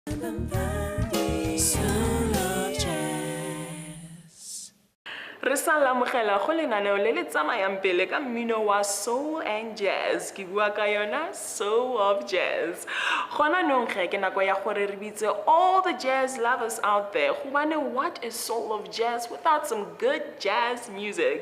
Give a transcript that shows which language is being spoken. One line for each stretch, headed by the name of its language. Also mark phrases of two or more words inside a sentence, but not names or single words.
Northern Sotho: Re sa lamogela go lenaneo le le tsamayang pele ka mmino wa
English: soul and jazz
Northern Sotho: ke bua ka yona Soul of Jazz. Gona nong ge ke nako ya gore re bitse
English: all the jazz lovers out there
Northern Sotho: gobane
English: what is soul of jazz without some good jazz music.